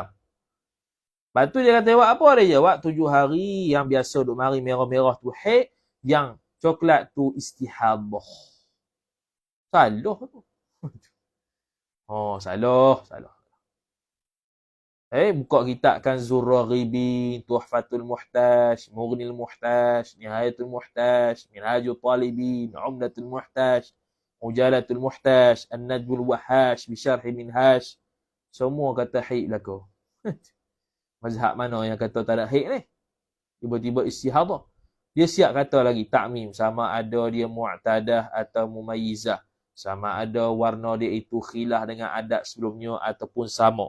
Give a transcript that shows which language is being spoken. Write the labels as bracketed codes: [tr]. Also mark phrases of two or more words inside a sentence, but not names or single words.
[ms] Lepas tu dia kata, apa dia jawab? 7 hari yang biasa duk mari merah-merah tu haid. Yang coklat tu istihadah. Salah tu. Salah. Buka kitab Kanzur Raghibin, Tuhfatul Muhtaj, Mughnil Muhtaj, Nihayatul Muhtaj, Minhajul Talibin, Umdatul Muhtaj, Ujalatul Muhtaj, An-Najmul Wahhaj, Bisyarhi Minhaj. Semua kata haid belaka. Mazhab mana yang kata tak ada haid ni? Tiba-tiba istihadah. Dia siap kata lagi ta'mim, sama ada dia mu'tadah atau mumayyizah. Sama ada warna dia itu khilaf dengan adat sebelumnya ataupun sama.